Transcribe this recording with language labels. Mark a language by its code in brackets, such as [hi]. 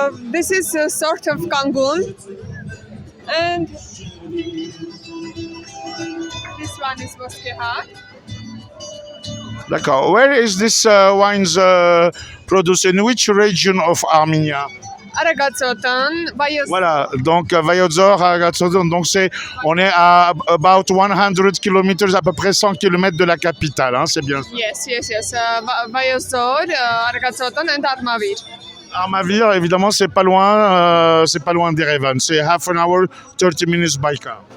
[en] This is a sort of Kangun, and this one is Boskeha. [fr] D'accord. [en] Where is this wines produced? In which region of Armenia? Aragatsotan, Vayos. [fr] Voilà, donc Vayozor, Aragatsotan, donc on est à [en] about 100 km, [fr] à peu près 100 km de la capitale, hein, c'est bien ça. [en] Yes. Vayozor, Aragatsotan and Armavir. [fr] Armavir, évidemment, c'est pas loin d'Erevan. C'est [en] half an hour, 30 minutes by car.